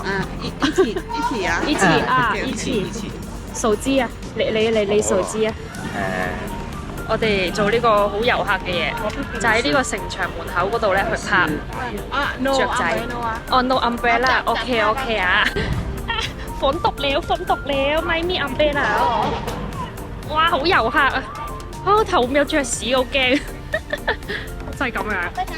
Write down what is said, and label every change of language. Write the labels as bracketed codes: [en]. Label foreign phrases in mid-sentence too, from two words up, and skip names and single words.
[yue] 一起啊，一起。手機啊，你手機啊。我哋做呢個好遊客嘅嘢，就喺呢個城牆門口嗰度咧去拍雀仔。 [en] 哦 ，no umbrella，OK 啊。 [th] ฝนตกแล้วไม่มี umbrella [yue] 哇，好遊客啊！頭有雀屎，好驚。就係咁樣。